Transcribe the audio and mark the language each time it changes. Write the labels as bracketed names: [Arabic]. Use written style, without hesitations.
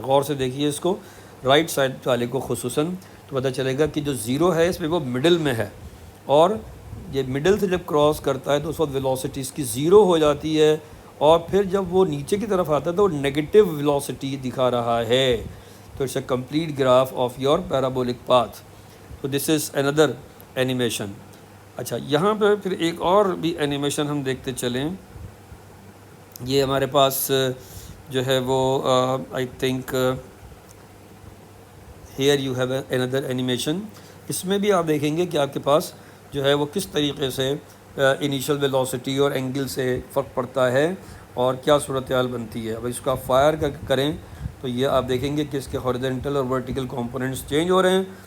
[Urdu] غور سے دیکھیے اس کو، رائٹ سائڈ والے کو خصوصاً، تو پتہ چلے گا کہ جو زیرو ہے اس میں وہ مڈل میں ہے، اور یہ مڈل سے جب کراس کرتا ہے تو اس وقت ویلوسٹی اس کی زیرو ہو جاتی ہے، اور پھر جب وہ نیچے کی طرف آتا ہے تو وہ نیگیٹو ویلوسٹی دکھا رہا ہے. [English] تو it's a complete graph of your parabolic path. تو this is under animation. [Urdu] اچھا، یہاں پہ پھر ایک اور بھی اینیمیشن ہم دیکھتے چلیں. یہ ہمارے پاس جو ہے وہ [English] I think here you have under animation. [Urdu] اس میں بھی آپ دیکھیں گے کہ آپ کے پاس جو ہے وہ کس طریقے سے انیشل ویلوسٹی اور اینگل سے فرق پڑتا ہے اور کیا صورتحال بنتی ہے. اب اس کا فائر کریں تو یہ آپ دیکھیں گے کہ اس کے ہاریزونٹل اور ورٹیکل کمپوننٹس چینج ہو رہے ہیں،